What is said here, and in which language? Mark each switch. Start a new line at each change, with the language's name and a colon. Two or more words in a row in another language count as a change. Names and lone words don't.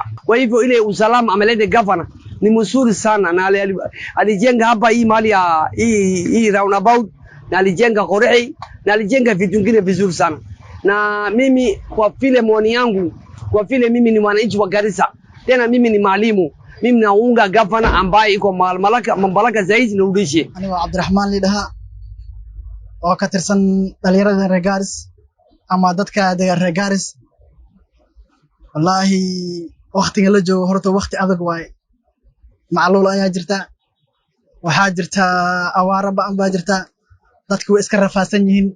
Swahili: Kwa hivyo ile usalama ameleta governor ni mzuri sana, na alijenga hapa hii mali ya hii roundabout, na alijenga Qorei, na alijenga vitu vingine vizuri sana. Na mimi kwa vile maoni yangu, kwa vile mimi ni mwananchi wa Garissa, tena mimi ni mwalimu, mimi naunga governor ambaye iko mamlaka zaidi nirudishe.
Somali: Ani waa Cabdiraxmaan lidhaha oo ka tirsan dhalinyarada reer Garis ama dadka reer Garis. Wallahi waqtiga la joogo horta waqti adag waay. Macluul ayaa jirta, waxaa jirta awaara ba'an baa jirta, dadku way iska rafaasan yihiin.